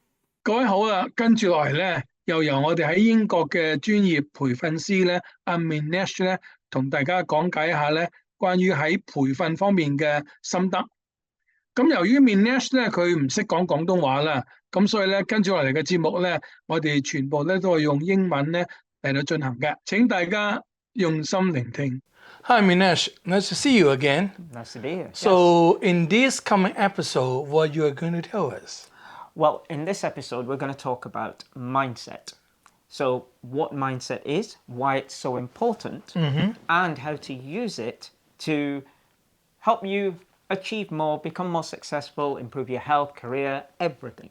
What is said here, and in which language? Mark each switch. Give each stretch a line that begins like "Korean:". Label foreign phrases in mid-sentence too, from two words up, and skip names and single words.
Cantonese: 各位好啦，跟住落嚟咧，又由我哋喺英國嘅專業培訓師咧，Minesh 咧，同大家講解一下咧，關於喺培訓方面嘅心得。咁由於 Minesh 咧，佢唔識講廣東話啦，咁所以咧，跟住落嚟嘅節目咧，我哋全部咧都係用英文咧嚟到進行嘅。請大家用心聆聽。
English: Hi Minesh, nice to see you again. Nice to be here. So in this coming episode, what you are going to tell us? Well, in this episode, we're going to talk about mindset. So what mindset is, why it's so important, and how to use it to help you achieve more, become more successful, improve your health, career, everything.